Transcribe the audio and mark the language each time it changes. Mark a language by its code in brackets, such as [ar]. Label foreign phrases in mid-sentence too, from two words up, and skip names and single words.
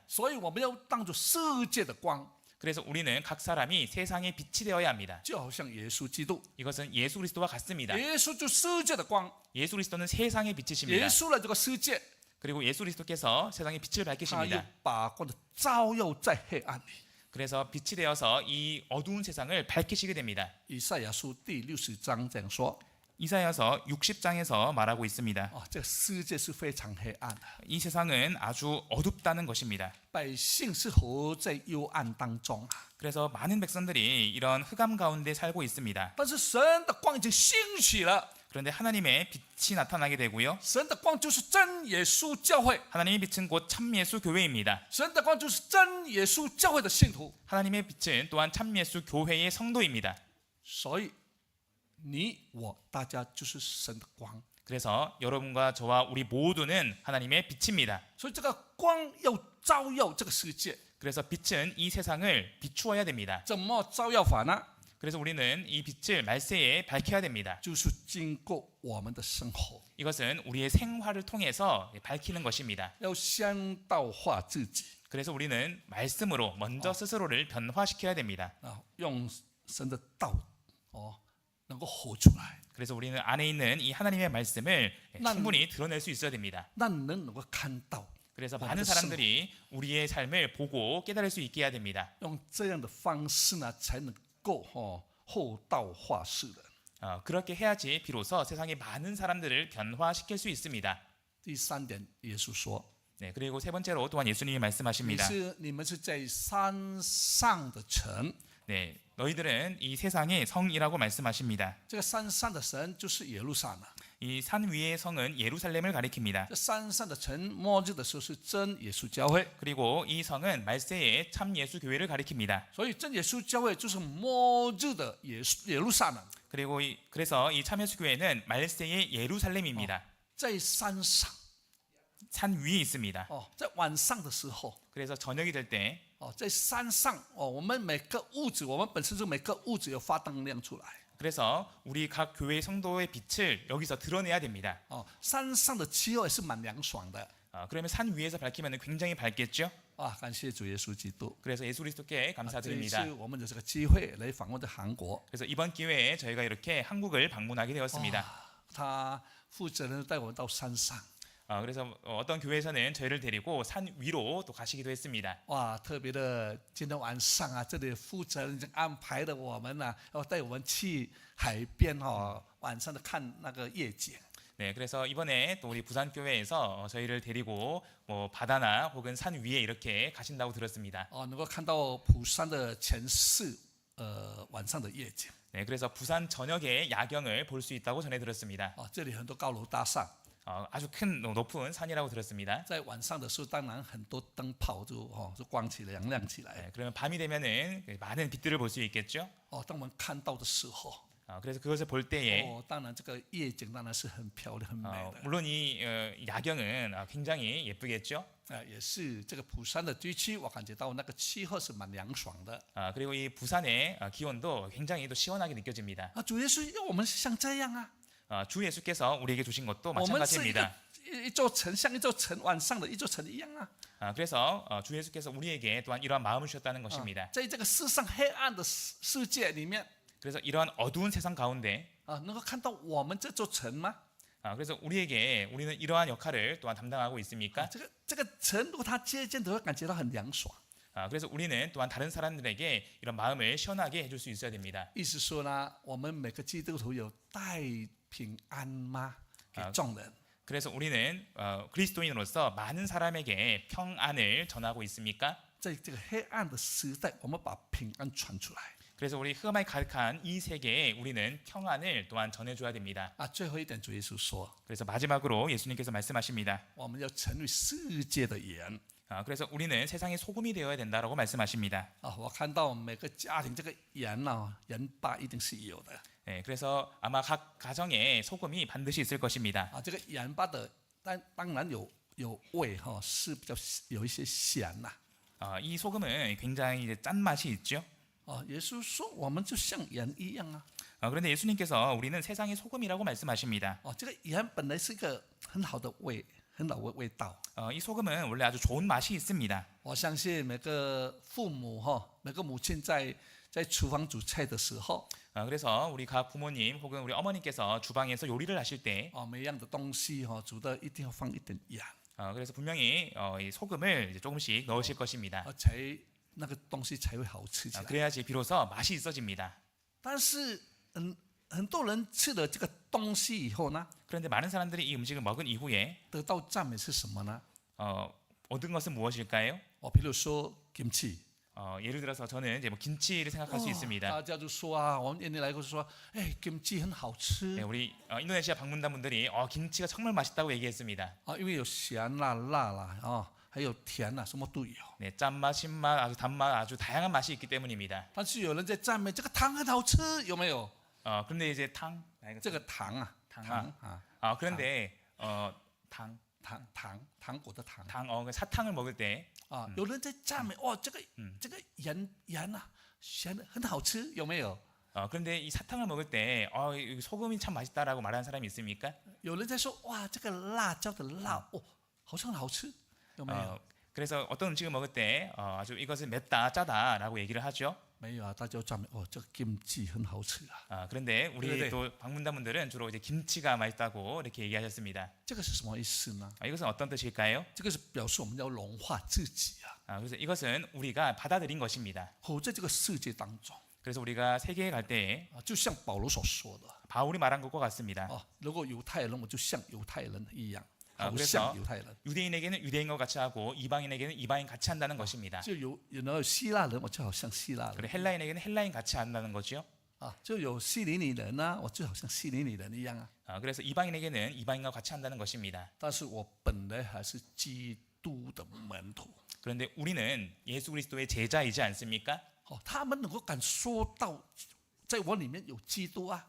[zh] 所以我们要当作世界的光， [ko] 그래서 우리는 각 사람이 세상의 빛이 되어야 합니다. [zh] 就好像耶稣基督， [ko] 이것은 예수 그리스도와 같습니다. [zh] 耶稣就世界的光， [ko] 예수 그리스도는 세상의 빛이십니다. [zh] 耶稣来这个世界， [ko] 그리고 예수 그리스도께서 세상의 빛을 [zh] 他又 [ko] 밝히십니다. [zh] 把光的照耀在黑暗里。 [ko] 그래서 빛이 되어서 이 어두운 세상을 밝히시게 됩니다. [zh] 以赛亚书第60章这样说： [ko] 이사야서 60장에서 말하고 있습니다. [zh] 这个世界是非常黑暗的， [ko] 이 세상은 아주 어둡다는 것입니다. [zh] 百姓是活在幽暗当中啊。 [ko] 그래서 많은 백성들이 이런 흑암 가운데 살고 있습니다. [zh] 但是神的光已经兴起了， [ko] 그런데 하나님의 빛이 나타나게 되고요. [zh] 神的光就是真耶稣教会， [ko] 하나님의 빛은 곧 참예수 교회입니다. [zh] 神的光就是真耶稣教会的信徒。 [ko] 하나님의 빛은 또한 참예수 교회의 성도입니다. [zh] 所以你我大家就是神的光， [ko] 그래서 여러분과 저와 우리 모두는 하나님의 빛입니다. [zh] 所以这个光要照耀这个世界。 [ko] 그래서 빛은 이 세상을 비추어야 됩니다. [zh] 怎么照耀法呢？ [ko] 그래서 우리는 이 빛을 말세에 밝혀야 됩니다. [zh] 就是经过我们的生活， [ko] 이것은 우리의 생활을 통해서 밝히는 것입니다. [zh] 要先道化自己 [ko] 그래서 우리는 말씀으로 먼저 스스로를 변화시켜야 됩니다. [zh] 啊，用神的道能够活出来， [ko] 그래서 우리는 안에 있는 이 하나님의 말씀을 난- 충분히 드러낼 수 있어야 됩니다. [zh] 让人能够看到。 [ko] 그래서 많은 사람들이 우리의 삶을 보고 깨달을 수 있게 해야 됩니다. [zh] 用这样的方式呢，才能够后道化世人。 [ko] 그렇게 해야지 비로소 세상의 많은 사람들을 변화시킬 수 있습니다. [zh] 第三点，耶稣说 [ko] 네, 그리고 세 번째로 또한 예수님이 말씀하십니다. [zh] 你们是在山上的城， [ko] 네, 너희들은 이 세상의 성이라고 말씀하십니다. [zh] 这个山上的神就是耶路撒冷。 [ko] 이 산 위의 성은 예루살렘을 가리킵니다. [zh] 这山上的城，末日的时候是真耶稣教会， [ko] 그리고 이 성은 말세의 참 예수 교회를 가리킵니다. [zh] 所以真耶稣教会就是末日的耶路撒冷， [ko] 그리고 그래서 이 참 예수 교회는 말세의 예루살렘입니다. [zh] 在山上 [ko] 산 위에 있습니다. [zh] 在晚上的时候 [ko] 그래서 저녁이 될 때 [zh] 在山上我们每个屋子，我们本身就每个屋子有发灯亮出来。 [ko] 그래서 우리 각 교회 성도의 빛을 여기서 드러내야 됩니다. [zh] 山上的气候也是蛮凉爽的。 [ko] 그러면 산 위에서 밝히면 굉장히 밝겠죠? [zh] 感谢主耶稣基督。 [ko] 그래서 예수 그리스도께 [zh] 这一 [ko] 감사드립니다. [zh] 次我们有这个机会来访问的韩国， [ko] 그래서 이번 기회에 저희가 이렇게 한국을 방문하게 되었습니다. [zh] 他负责人带我们到山上， [ko] 그래서 어떤 교회에서는 저희를 데리고 산 위로 또 가시기도 했습니다. [zh] 特别的今天晚上啊，这里负责人已经安排了我们啊，要带我们去海边晚上的看那个夜景。 [ko] 네, 그래서 이번에 또 우리 부산 교회에서 저희를 데리고 뭐 바다나 혹은 산 위에 이렇게 가신다고 들었습니다. [zh] 能够看到釜山的前世晚上的夜景。 [ko] 네, 그래서 부산 저녁에 야경을 볼 수 있다고 전해 들었습니다. [zh] 这里很多高楼大厦， [ko] 아주 큰 높은 산이라고 들었습니다. [zh] 在晚上的时候，当然很多灯泡就光起来、亮起来。 [ko] 네, 그러면 밤이 되면은 많은 빛들을 볼 수 있겠죠. [zh] 当我们看到的时候， [ko] 그래서 그것을 볼 때에 [zh] 当然这个夜景当然是很漂亮、很美的。 [ko] 물론 이 야경은 굉장히 예쁘겠죠. [zh] 也是这个釜山的地区，我感觉到那个气候是蛮凉爽的。 [ko] 그리고 이 부산의 기온도 굉장히 또 시원하게 느껴집니다. [zh] 主耶稣要我们像这样啊， [ko] 주 예수께서 우리에게 주신 것도 [zh] 我们是 [ko] 마찬가지입니다. [zh] 一座城，像一座城晚上的一座城一样啊。 [ko] 그래서 주 예수께서 우리에게 또한 이러한 마음을 주셨다는 것입니다. [zh] 在这个世上黑暗的世界里面， [ko] 그래서 이러한 어두운 세상 가운데 [zh] 能够看到我们这座城吗？ [ko] 그래서 우리는 이러한 역할을 또한 담당하고 있습니까? [zh] 这个城，如果它接近，都会感觉到很凉爽。 [ko] 그래서 우리는 또한 다른 사람들에게 이런 마음을 시원하게 해줄 수 있어야 됩니다. [zh] 意思说呢，我们每个基督徒有带平安吗？给众人。 [ko] 그래서 우리는 그리스도인으로서 많은 사람에게 평안을 전하고 있습니까? [zh] 在这个黑暗的时代，我们把平安传出来。 [ko] 그래서 우리 흑암에 가득한 이 세계에 우리는 평안을 또한 전해줘야 됩니다. [zh] 最后一点，主耶稣说， [ko] 그래서 마지막으로 예수님께서 말씀하십니다. [zh] 我们要成为世界的盐。 [ko] 그래서 우리는 세상의 소금이 되어야 된다라고 말씀하십니다. [zh] 我看到每个家庭这个盐呢，盐巴一定是有的。 [ko] 네, 그래서 아마 각 가정에 소금이 반드시 있을 것입니다. [zh] 这个盐巴的，当然有味哈，是比较有一些咸呐。 [ko] 이 소금은 굉장히 이제 짠 맛이 있죠. [zh] 耶稣说，我们就像盐一样啊。 [ko] 그런데 예수님께서 우리는 세상의 소금이라고 말씀하십니다. [zh] 这个盐本来是一个很好的味，很好的味道。 [ko] 이 소금은 원래 아주 좋은 맛이 있습니다. [zh] 我相信每个父母每个母亲在厨房煮菜的时候， [ko] 그래서 우리 각 부모님 혹은 우리 어머니께서 주방에서 요리를 하실 때 [zh] 每样的东西煮的一定要放一点盐， [ko] 그래서 분명히 이 소금을 이제 조금씩 넣으실 것입니다. [zh] 才那个东西才会好吃起来。 [ko] 그래야지 비로소 맛이 있어집니다. [zh] 但是很多人吃了这个东西以后呢， [ko] 그런데 많은 사람들이 이 음식을 먹은 이후에 [zh] 得到赞美是什么呢？ [ko] 얻은 것은 무엇일까요? [zh] 比如说 김치。 [ko] 예를 들어서 저는 이제 뭐 김치를 생각할 수 있습니다. [zh] 大家就说啊，我们印尼来过说，김치很好吃。 [ko] 네, 우리 인도네시아 방문단 분들이 김치가 정말 맛있다고 얘기했습니다. [zh] 因为有咸啦、辣啦还有甜啦，什么都有。 [ko] 네, 짠맛, 신맛, 아주 단맛, 아주 다양한 맛이 있기 때문입니다. [zh] 但是有人在赞美这个汤很好吃，有没有？ [ko] 그런데 이제 [zh] 这个糖啊， [ko] 그런데 [zh] 糖果的糖。 [ko] 사탕을 먹을 때 [zh] 有人在赞美，这个盐啊，咸的很好吃，有没有？ [ko] 그런데 이 사탕을 먹을 때 소금이 참 맛있다라고 말하는 사람이 있습니까? [zh] 有人在说，哇，这个辣椒的辣，好像很好吃，有没有？ [ko] 그래서 어떤 음식을 먹을 때 아주 이것은 맵다, 짜다라고 얘기를 하죠. [zh] 没有啊，大家赞美，这个김치很好吃啊。 [ko] 그런데 우리 네네. 또 방문단 분들은 주로 이제 김치가 맛있다고 이렇게 얘기하셨습니다. [zh] 这个是什么意思呢？ [ko] 이것은 어떤 뜻일까요? [zh] 这个是表示我们要融化自己啊。 [ko] 그래서 이것은 우리가 받아들인 것입니다. [zh] 活在这个世界当中， [ko] 그래서 우리가 세계에 갈 때 [zh] 就像保罗所说的， [ko] 바울이 말한 것과 같습니다. [zh] 如果犹太人，我就像犹太人一样， 好 [ko] 그래서 [zh] 像犹太人。 [ko] 유대인에게는 유대인과 같이 하고 이방인에게는 이방인 같이 한다는 것입니다. [zh] 就有希腊人，我就好像希腊人。 [ko] 그리고 헬라인에게는 헬라인 같이 한다는 거죠. [zh] 就有希利尼人呢，我就好像希利尼人一样啊。 [ko] 그래서 이방인에게는 이방인과 같이 한다는 것입니다. [zh] 但是我本来还是基督的门徒。 [ko] 그런데 우리는 예수 그리스도의 제자이지 않습니까? [zh] 他们能够感受到，在我里面有基督啊。